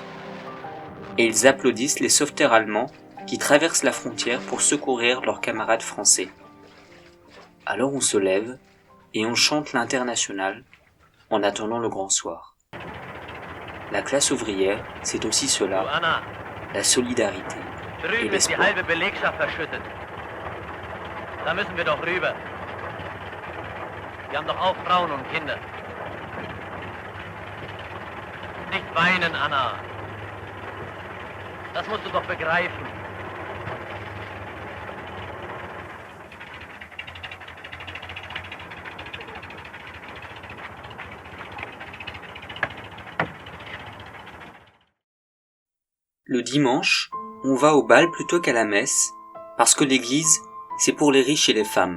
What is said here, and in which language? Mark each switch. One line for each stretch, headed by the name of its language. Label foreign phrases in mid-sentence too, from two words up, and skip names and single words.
French: Et ils applaudissent les sauveteurs allemands qui traversent la frontière pour secourir leurs camarades français. Alors on se lève et on chante l'Internationale en attendant le grand soir. La classe ouvrière, c'est aussi cela, la solidarité et l'espoir.
German: Da müssen wir doch rüber. Wir haben doch auch Frauen und Kinder. Nicht weinen, Anna. Das musst du doch begreifen.
French: Le dimanche, on va au bal plutôt qu'à la messe, parce que l'église, c'est pour les riches et les femmes.